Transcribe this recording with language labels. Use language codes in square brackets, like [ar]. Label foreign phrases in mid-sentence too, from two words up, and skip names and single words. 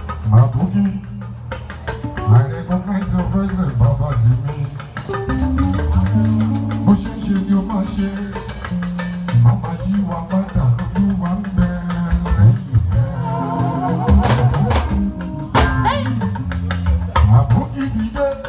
[en] Mabuki, I recognize your presence, Baba Zimi. [yo] Bó ṣe ń ṣe ni ó máa ṣe. Màmá yí wa padà, Olúwa ń bẹ lẹ́yìn rẹ̀. Mabuki ti dé.